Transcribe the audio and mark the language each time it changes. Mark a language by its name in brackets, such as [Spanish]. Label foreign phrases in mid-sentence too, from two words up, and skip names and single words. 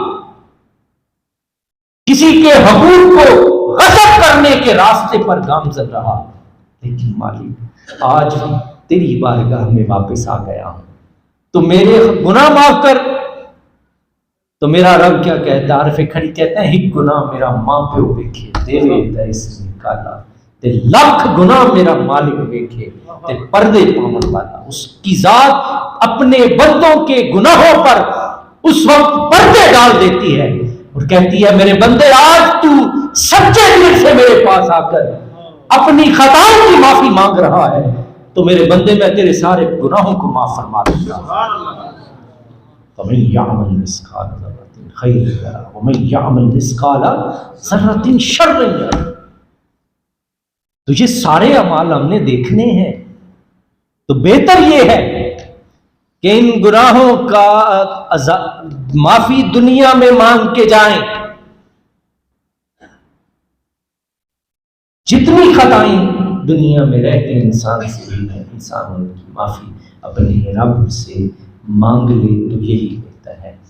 [Urdu] کسی کے حقوق کو غصب کرنے کے راستے پر گامزن رہا، لیکن مالک آج تیری بارگاہ میں واپس آ گیا ہوں، تو میرے گناہ معاف کر۔ تو میرا رب کیا کہتا ہے؟ عارف کھڑی کہتے ہیں [Punjabi] ایک گناہ میرا ماں پیو دیکھے دیوے دیس نکالا، تے لاکھ گناہ میرا مالک ویکھے تے پردے پاون والا، [Urdu] اس کی ذات اپنے بندوں کے گناہوں پر اس وقت پردے ڈال دیتی ہے اور کہتی ہے میرے بندے آج تو سچے دل سے میرے پاس آ کر اپنی خطاؤں کی معافی مانگ رہا ہے تو میرے بندے میں تیرے سارے گناہوں کو معاف فرما دوں گا۔ [Arabic] فَمَن يَعْمَلْ مِثْقَالَ ذَرَّةٍ خَيْرًا يَرَهُ وَمَن يَعْمَلْ مِثْقَالَ ذَرَّةٍ شَرًّا يَرَهُ۔ [Urdu] تو یہ سارے اعمال ہم نے دیکھنے ہیں، تو بہتر یہ ہے کہ ان گناہوں کا معافی دنیا میں مانگ کے جائیں، جتنی خطائیں دنیا میں رہ کے انسان سے ہوئی ہیں انسان ان کی معافی اپنے رب سے مانگ لے تو یہی بہتر ہے۔